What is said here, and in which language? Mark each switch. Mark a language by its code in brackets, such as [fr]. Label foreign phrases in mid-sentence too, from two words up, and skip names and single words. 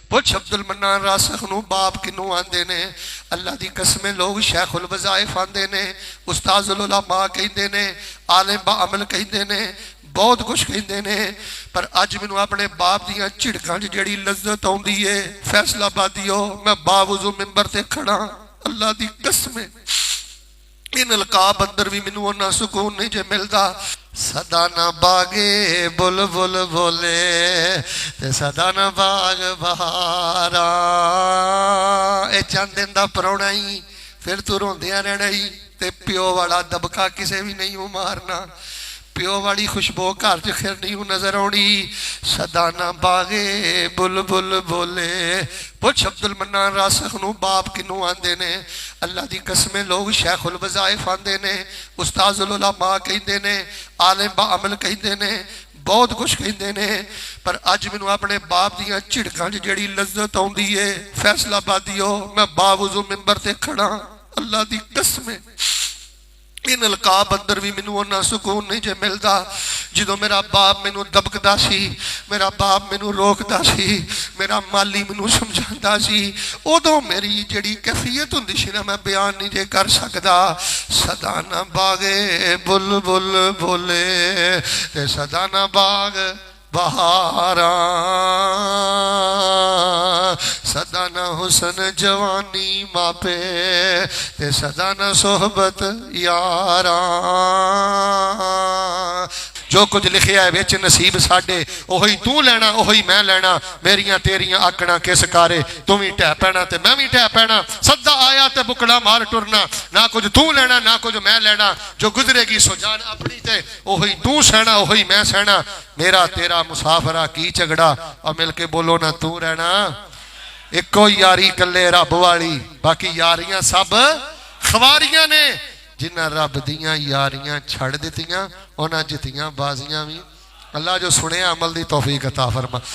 [pa] پوچھ عبدل منان راسخ نو باپ کنو آندے نے؟ اللہ دی قسمیں لوگ شیخ الوظائف آندے نے، استاذ العلماء کہندے نے، عالم با عمل کہندے نے، بہت کچھ کہندے نے، پر اج مینوں اپنے باپ دیاں جھڑکاں جڑی لذت آوندی ہے فیصلہ آبادیو میں باوضو ممبر تے کھڑا اللہ دی قسمیں ان القاب اندر بھی مینوں اوناں سکون نہیں جے ملدا۔ صدا نہ باغے بل بل بولے تے صدا نہ باغ بہارا، اے چند دن دا پرونا ہی پھر تو روندیاں رہنا ہی، تے پیو والا دبکا کسے بھی نہیں مارنا، پیو والی خوشبو گھر چ خیر نہیں نظر آنی۔ صدا نہ باغے بل بل بولے پوچھ عبدل منان راسخ نو باپ کنو آندے نے؟ اللہ دی قسمیں لوگ شیخ الوظائف آندے نے، استاذ العلماء کہندے نے، عالم با عمل کہندے نے، بہت کچھ کہندے نے، پر اج مینوں اپنے باپ دیاں جھڑکاں جڑی لذت آوندی ہے فیصلہ آبادیو میں باوضو ممبر تے کھڑا اللہ دی قسمیں ان القاب اندر بھی مینوں اوناں سکون نہیں جے ملدا۔ جدوں میرا باپ مینوں دبکدا سی، میرا باپ مینوں روکدا سی، میرا مالی مینوں سمجھاندا سی، ادوں میری جڑی کیفیت ہوندی سی نا میں بیان نہیں جے کر سکدا۔ صدا نہ باغے بل بل بولے تے صدا نہ باغ بہارا، صدا نہ حسن جوانی ماپے تے صدا نہ صحبت یاراں۔ جو کچھ لکھیا ہے وچ نصیب ساڈے اوہی تو لینا اوہی میں لینا، میریاں تیریاں آکڑاں کس کارے، تو بھی ٹہ پینا تے میں بھی ٹہ پینا، سدا آیا تے بکڑا مار ٹرنا، نہ کچھ تو لینا نہ کچھ میں لینا، جو گزرے گی سو جان اپنی تے اوہی تو سہنا اوہی میں سہنا، میرا تیرا مسافرہ کی جھگڑا، اور مل کے بولو نہ تو رہنا، ایکو یاری کلے رب والی، باقی یاریاں سب خواریاں نے، جنہ رب دیاں یاریاں چھڑ دیتیاں انہاں جتیاں بازیاں بھی۔ اللہ جو سنے عمل دی توفیق عطا فرما۔